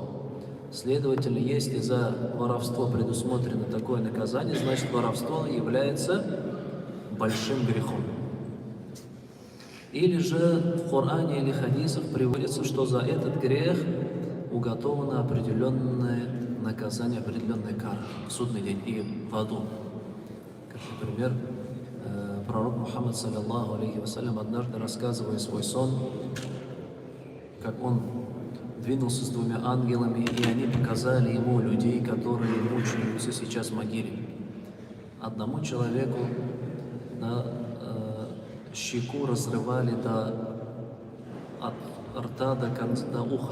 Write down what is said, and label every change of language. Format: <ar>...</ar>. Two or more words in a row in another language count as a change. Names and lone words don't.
<ru>Следовательно, если за воровство предусмотрено такое наказание, значит воровство является большим грехом. Или же в Коране или хадисах приводится, что за этот грех уготовано определенное наказание, определенная кара в судный день и в аду. Как, например, пророк Мухаммад,</ru> <ar>صلى الله عليه وسلم,</ar> <ru>однажды рассказывая свой сон, как он двинулся с двумя ангелами, и они показали ему людей, которые мучаются сейчас в могиле. Одному человеку щеку разрывали от рта до уха.</ru>